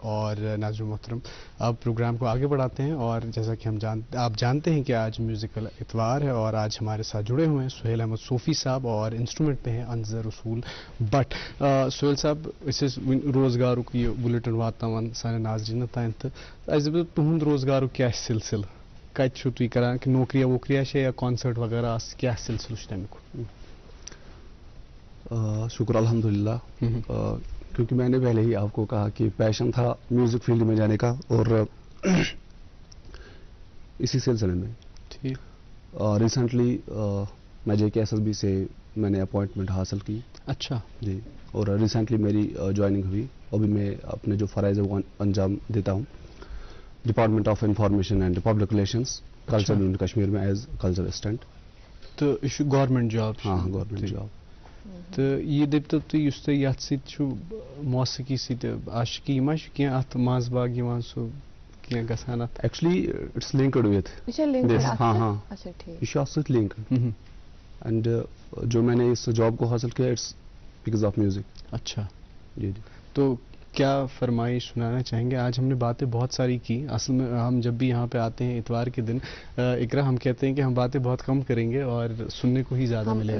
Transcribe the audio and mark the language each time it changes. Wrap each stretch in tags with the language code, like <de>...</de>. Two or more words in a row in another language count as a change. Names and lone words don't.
<hi>और नाज़रीन मोहतरम, अब प्रोग्राम को आगे बढ़ाते हैं और जैसा कि आप जानते हैं कि आज म्यूज़िकल इतवार है और आज हमारे साथ जुड़े हुए हैं सुहेल अहमद सोफ़ी साहब और इंस्ट्रूमेंट पे हैं अंजर रसूल बट।</hi> <ks>सुहेल साहब, इस रोज़गार की बुलेटिन वातावन सारे नाज़रीन तान तो तुहद रोज़गार क्या सिलसिल कत तुम करान कि नौकरिया वोकरिया या कॉन्सर्ट वगैरह क्या सिलसिल तमिक?</ks> <hi>शुक्र अल्हम्दुलिल्लाह, क्योंकि मैंने पहले ही आपको कहा कि पैशन था</hi> <en>music field</en> <hi>में जाने का और इसी सिलसिले में ठीक रिसेंटली मैं JKSSB से मैंने अपॉइंटमेंट हासिल की। अच्छा जी, और रिसेंटली मेरी ज्वाइनिंग हुई। अभी मैं अपने जो फ़राइज़ वो अंजाम देता हूँ</hi> <en>Department of Information and Public Relations Culture Unit Kashmir as Culture Assistant.</en> <hi>तो यह</hi> <en>government job?</en> <hi>हाँ,</hi> <en>government job.</en> <ks>तो ये दपतो तुम ये मौसीकी आशिकी यह अत मज बाग सो क्या गसान</ks> <en>Actually it's linked with this.</en> <hi>हाँ हाँ, अच्छा ठीक, यह लिंक एंड जो मैंने इस जॉब को हासिल किया</hi> <en>it's because of music.</en> <hi>अच्छा जी जी। तो क्या फरमाइश सुनाना चाहेंगे? आज हमने बातें बहुत सारी की। असल में हम जब भी यहाँ पे आते हैं इतवार के दिन इकरा हम कहते हैं कि हम बातें बहुत कम करेंगे और सुनने को ही ज़्यादा मिलेगा,</hi>